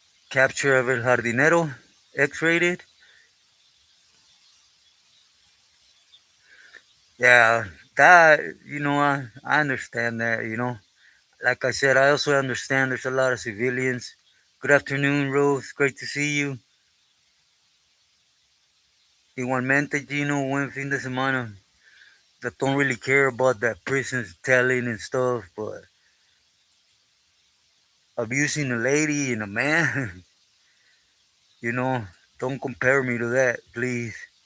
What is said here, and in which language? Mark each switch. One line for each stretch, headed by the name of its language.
English: Capture of El Jardinero, X-rated. Yeah, that, I understand that. Like I said, I also understand there's a lot of civilians. Good afternoon, Rose. Great to see you.
Spanish: Igualmente, Gino, buen fin de semana.
English: That don't really care about that prison's telling and stuff, but abusing a lady and a man, you know, don't compare me to that, please.